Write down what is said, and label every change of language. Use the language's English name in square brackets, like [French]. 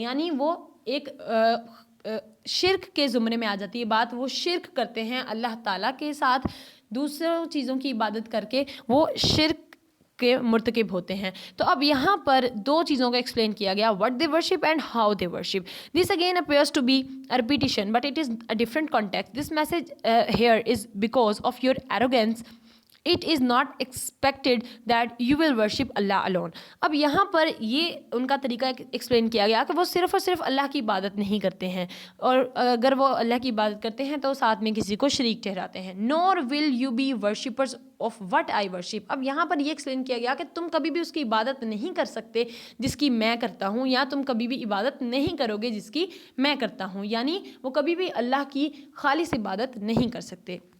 [Urdu] یعنی وہ ایک شرک کے زمرے میں آ جاتی ہے بات، وہ شرک کرتے ہیں اللہ تعالیٰ کے ساتھ، دوسروں چیزوں کی عبادت کر کے وہ شرک کے مرتکب ہوتے ہیں. تو اب یہاں پر دو چیزوں کو ایکسپلین کیا گیا، [English] what they worship and how they worship. This again appears to be a repetition but it is a different context. This message here is because of your arrogance It is not expected that you will worship Allah alone. [Urdu] اب یہاں پر یہ ان کا طریقہ explain کیا گیا کہ وہ صرف اور صرف اللہ کی عبادت نہیں کرتے ہیں، اور اگر وہ اللہ کی عبادت کرتے ہیں تو ساتھ میں کسی کو شریک ٹھہراتے ہیں. [English] nor will you be worshippers of what I worship. [Urdu] اب یہاں پر یہ ایکسپلین کیا گیا کہ تم کبھی بھی اس کی عبادت نہیں کر سکتے جس کی میں کرتا ہوں، یا تم کبھی بھی عبادت نہیں کرو گے جس کی میں کرتا ہوں، یعنی وہ کبھی بھی اللہ کی خالص عبادت نہیں کر سکتے.